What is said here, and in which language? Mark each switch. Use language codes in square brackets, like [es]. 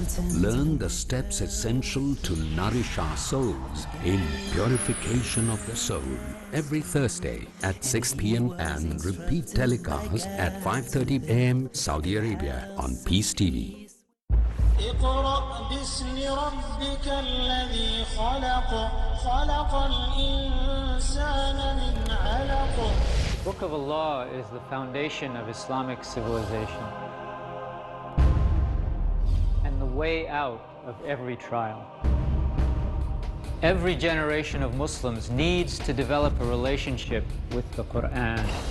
[en] Learn the steps essential to nourish our souls in Purification of the Soul. Every Thursday at 6 p.m. and repeat telecast at 5:30 a.m. Saudi Arabia on Peace TV. [ar] اقرأ باسم ربك الذي خلق خلق الإنسان من علق. [en] The Book of Allah is the foundation of Islamic civilization and the way out of every trial. Every generation of Muslims needs to develop a relationship with the Quran.